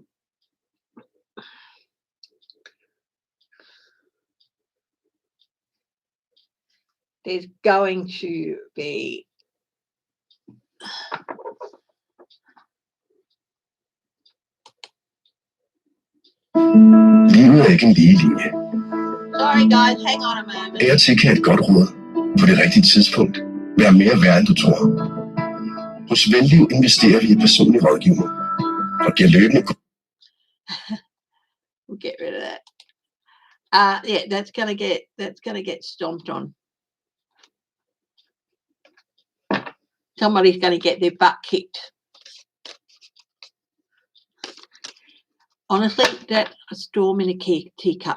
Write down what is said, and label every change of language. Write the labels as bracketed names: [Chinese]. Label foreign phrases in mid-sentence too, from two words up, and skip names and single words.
[English] There's going to be [Danish] Livet er ikke en lige linje. [English] Sorry guys, hang on a moment. [Danish] Af og til kan et godt råd på det rigtige tidspunkt være mere værd, end du tror. Hos Venliv investerer vi i personlig rådgivning og giver løbende... [English] We'll get rid of that. Yeah, that's gonna get stomped on. Somebody's gonna get their butt kicked. Honestly, that a storm in a teacup.